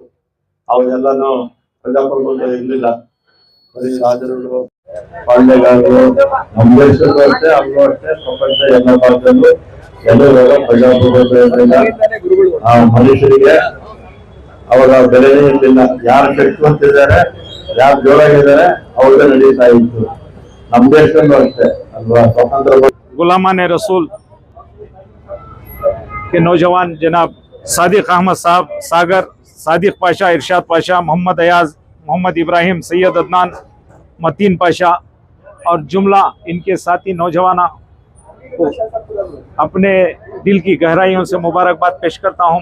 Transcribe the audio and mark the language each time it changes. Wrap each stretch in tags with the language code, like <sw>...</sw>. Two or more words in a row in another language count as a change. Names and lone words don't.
<kn>ಅವೆಲ್ಲಾನು ಪ್ರಜಾಪ್ರಭುತ್ವ ಇರಲಿಲ್ಲ, ಬರೀ ರಾಜರುಗಳು ಪಾಂಡೆಗಾರರು ನಮ್ಮ ದೇಶಕ್ಕೂ ಅಷ್ಟೇ ಅಲ್ಲೂ ಅಷ್ಟೇ ಪ್ರಪಂಚ ಎಲ್ಲ ಭಾಗದಲ್ಲೂ ಎಲ್ಲರೂ ಪ್ರಜಾಪ್ರಭುತ್ವ ಇರಲಿಲ್ಲ। ಆ ಮನುಷ್ಯರಿಗೆ ಅವಾಗ ಬೆಲೆನೇ ಇರಲಿಲ್ಲ, ಯಾರು ಶಕ್ತಿವಂತಿದ್ದಾರೆ ಯಾರು ಜೋರಾಗಿದ್ದಾರೆ ಅವ್ರಿಗೆ ನಡೀತಾ ಇತ್ತು। ನಮ್ಮ ದೇಶದಲ್ಲೂ ಅಷ್ಟೇ ಅಲ್ವಾ, ಸ್ವತಂತ್ರ</kn> <hi>गुलामान रसूल के नौजवान जनाब सादिक अहमद साहब सागर, सादिक पाशा, इरशाद पाशा, मोहम्मद अयाज, मोहम्मद इब्राहिम, सैयद अदनान, मतीन पाशा और जुमला इनके साथी नौजवान को अपने दिल की गहराइयों से मुबारकबाद पेश करता हूँ।</hi>